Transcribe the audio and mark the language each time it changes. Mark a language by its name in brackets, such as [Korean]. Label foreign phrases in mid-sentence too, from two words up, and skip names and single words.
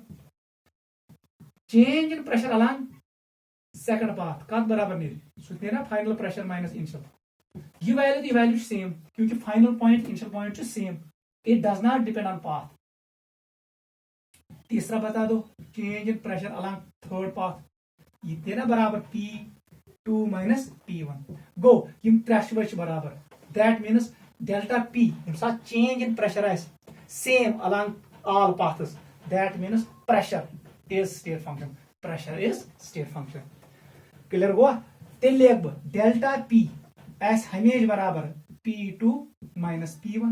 [English] change in pressure along second path [Kashmiri] कत बराबर ना [English] final pressure minus initial. ये value same, क्योंकि final point initial point same, it does not depend on path. [Hindi] तीसरा बता दो [English] change in pressure along third path, [Kashmiri] ये ना बराबर [English] P2 minus P1. [Kashmiri] गो यम त्रे बराबर, [English] that means delta P change in pressure same along all paths, that means pressure is state function. [Kashmiri] क्लियर गो? तेल लिख बह डेल्टा P हमेशा बराबर [English] P2 minus P1.